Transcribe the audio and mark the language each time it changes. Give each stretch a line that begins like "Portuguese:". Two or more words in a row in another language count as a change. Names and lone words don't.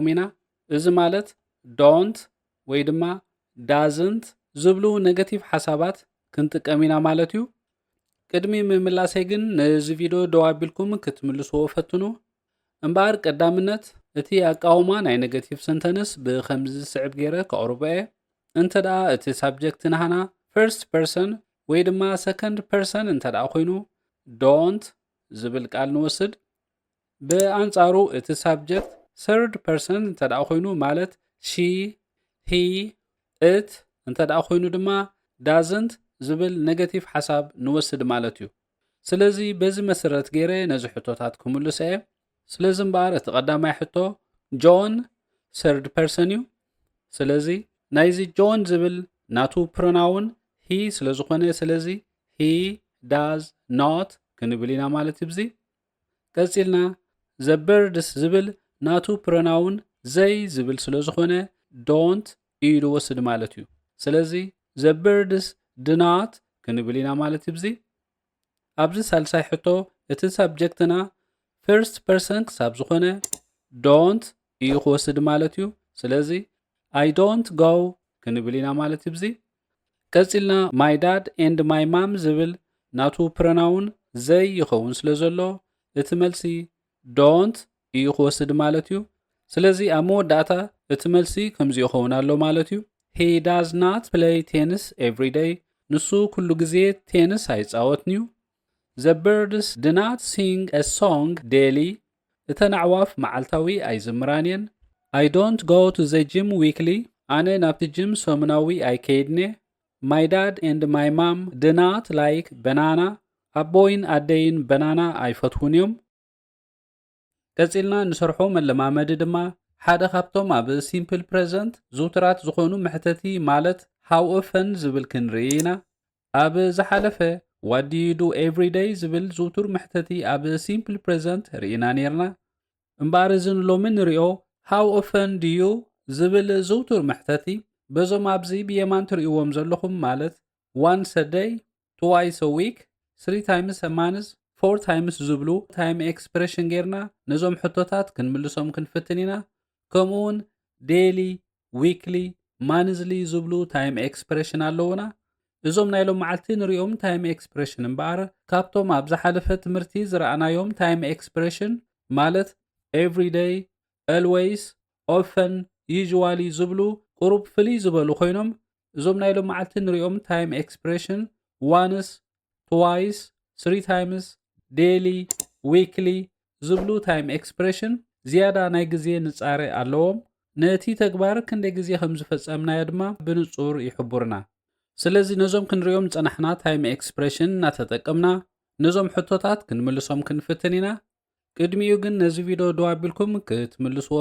Tigrinya: ኢና እዚ ማለት don't ወይ ድማ doesn't ዝብሉ ኔጌቲቭ ሓሳባት ክንጥቀም ኢና ማለት እዩ ቅድሚ ምምላሰይ ግን ነዚ ቪድዮ ደው ኣቢልኩም ክትምልስዎ ፈትኑ እምበር ቀዳምነት እቲ ኣቃውማ ናይ
English: negative sentence
Tigrinya: ብከምዚ ዝስዕብ ገይረ ከቕርቦ እየ እንተደኣ እቲ ሳብጀክት ናህና
English: first person
Tigrinya: ወይ ድማ
English: second person
Tigrinya: እንተደኣ ኮይኑ don't ዝብል ቃል ንወስድ ብኣንጻሩ እቲ subject
English: third person
Tigrinya: እንተደኣ ኮይኑ ማለት
English: she he it
Tigrinya: እንተደኣ ኮይኑ ድማ doesn't ዝብል ኔጌቲቭ ሓሳብ ንወስድ ማለት እዩ ስለዚ በዚ መሰረት ገይረ ነዚ ሕቶታት ክምልስ እየ ስለዚ እምበር እቲ ቀዳማይ ሕቶ ጆን
English: third person
Tigrinya: እዩ ስለዚ ናይዚ ጆን ዝብል ናቱ
English: pronoun he
Tigrinya: ስለ ዝኾነ ስለዚ
English: he does not
Tigrinya: ክንብል ኢና ማለት እዩ ብዚ ቀፂልና
English: the birds
Tigrinya: ዝብል ናቱ
English: pronoun they
Tigrinya: ዝብል ስለ ዝኾነ don't ኢሉ ወስድ ማለት እዩ ስለዚ
English: the birds do not
Tigrinya: ክንብል ኢና ማለት እዩ ብዚ ኣብዚ ሳልሳይ ሕቶ እቲ ሰብጀክትና
English: first person
Tigrinya: ክሳብ ዝኾነ don't እዩ ክወስድ ማለት እዩ ስለዚ
English: I don't go
Tigrinya: ክንብል ኢና ማለት እዩ ብዚ ቀፂልና
English: my dad and my mom
Tigrinya: ዝብል ናቱ
English: pronoun they
Tigrinya: ይኸውን ስለ ዘሎ እቲ መልሲ don't እዩ ክወስድ ማለት እዩ ስለዚ ኣብ መወዳእታ እቲ መልሲ ከምዚ ይኸውን ኣሎ ማለት እዩ
English: he does not play tennis every day
Tigrinya: ንሱ ኩሉ ግዜ ቴንስ ኣይፃወትን እዩ
English: the birds do not sing a song daily
Tigrinya: እተን ኣዕዋፍ መዓልታዊ ኣይዝምራን እየን
English: I don't go to the gym weekly
Tigrinya: ኣነ ናብቲ ጅም ሰሙናዊ ኣይከይድን እየ
English: My dad and my mom do not like banana
Tigrinya: ኣቦይን ኣደይን ባናና ኣይፈትውን እዮም ቀፂልና ንሰርሖ መለማመዲ ድማ ሓደ ካብቶም ኣብ
English: simple present
Tigrinya: ዙትራት ዝኾኑ ምሕተቲ ማለት
English: how often
Tigrinya: ዝብል ክንርኢ ኢና ኣብ ዝሓለፈ
English: what do you do every day
Tigrinya: ዝብል ዙቱር ምሕተቲ ኣብ
English: simple present
Tigrinya: ርኢና ነርና እምበር እዚ ሎሚ ንሪኦ
English: how often do you
Tigrinya: ዝብል ዙቱር ምሕተቲ በዞም ኣብዚ ብየማን ትርእይዎም ዘለኹም ማለት
English: once a day twice a week 3 times a month 4 times
Tigrinya: ዝብሉ time expression ጌርና ነዞም ሕቶታት ክንምልሶም ክንፍትን ኢና ከምኡውን
English: daily weekly monthly
Tigrinya: ዝብሉ
English: time expression
Tigrinya: ኣለውና እዞም ናይ ሎም መዓልቲ ንሪኦም
English: time expression
Tigrinya: እምበር ካብቶም ኣብ ዝሓለፈ ትምህርቲ ዝረኣናዮም
English: time expression
Tigrinya: ማለት
English: every day always often usually
Tigrinya: ዝብሉ ቁሩብ ፍልይ ዝበሉ ኮይኖም እዞም ናይ ሎም መዓልቲ ንሪኦም
English: time expression once twice 3 times daily weekly
Tigrinya: ዝብሉ
English: time expression
Tigrinya: زيادة ናይ ግዜ ንጻሬ ኣለዎም ነቲ ተግባር ክንደይ ግዜ ከም ዝፈጸምናዮ ድማ ብንጹር ይሕቡርና ስለዚ ነዞም ክንሪኦም ጸናሕና
English: time expression
Tigrinya: እናተጠቀምና ነዞም ሕቶታት ክንምልሶም ክንፍትን ኢና ቅድሚኡ ግን ነዚ ቪድዮ ደው ኣቢልኩም ክትምልስዎ